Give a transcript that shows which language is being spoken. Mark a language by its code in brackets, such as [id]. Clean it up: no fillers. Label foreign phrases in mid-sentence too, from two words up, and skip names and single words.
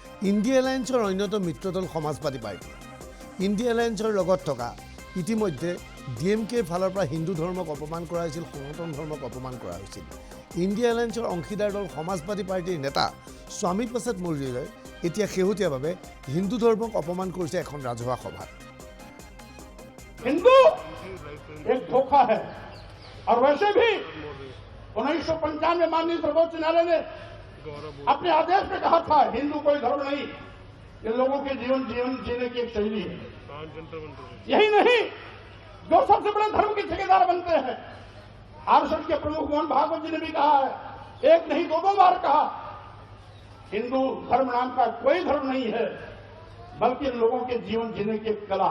[as] ইণ্ডিয়া এলায়েন্সৰ অন্যতম মিত্ৰদল সমাজবাদী পাৰ্টি। ইণ্ডিয়া এলায়েন্সৰ লগত থকা ইতিমধ্যে DMKৰ ফালৰ পৰা হিন্দু ধৰ্মক অপমান কৰা হৈছিল, সনাতন ধৰ্মক অপমান কৰা হৈছিল। ইণ্ডিয়া এলায়েন্সৰ অংশীদাৰ দল সমাজবাদী পাৰ্টিৰ নেতা স্বামী প্ৰসাদ মৌৰ্যই এতিয়া শেহতীয়াভাৱে হিন্দু ধৰ্মক অপমান কৰিছে এখন ৰাজহুৱা সভাত। [hi] हिंदू एक धोखा है और वैसे भी 1995 माननीय सर्वोच्च न्यायालय ने अपने आदेश में कहा था हिंदू कोई धर्म नहीं, ये लोगों के जीवन जीने की एक शैली है। यही नहीं, जो सबसे बड़े धर्म के ठेकेदार बनते हैं, आरएसएस के प्रमुख मोहन भागवत जी ने भी कहा है, एक नहीं दो बार कहा, हिंदू धर्म नाम का कोई धर्म नहीं है, बल्कि लोगों के जीवन जीने की एक कला।